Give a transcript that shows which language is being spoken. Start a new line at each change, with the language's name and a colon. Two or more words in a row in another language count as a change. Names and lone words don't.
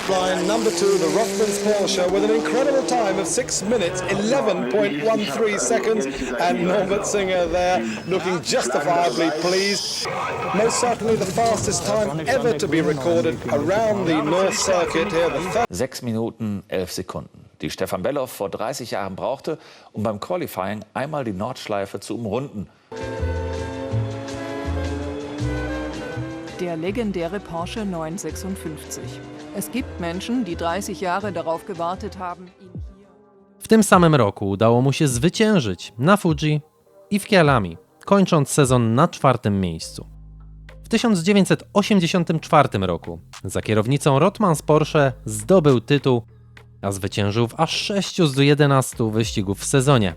English: Flying number 2, the Rothmans Porsche, with an incredible time of 6 minutes, 11.13 seconds, and Norbert Singer there looking justifiably pleased. Most certainly the fastest time ever to be recorded around the North Circuit here.
German: 6 Minuten 11 Sekunden, die Stefan Bellof vor 30 Jahren brauchte, um beim Qualifying einmal die Nordschleife zu umrunden. Der legendäre Porsche 956. Es gibt Menschen, die 30 Jahre darauf gewartet haben, ihn hier...
Polish: W tym samym roku udało mu się zwyciężyć na Fuji i w Kyalami, kończąc sezon na 4. miejscu. W 1984 roku za kierownicą Rothmans Porsche zdobył tytuł, a zwyciężył w aż 6 z 11 wyścigów w sezonie.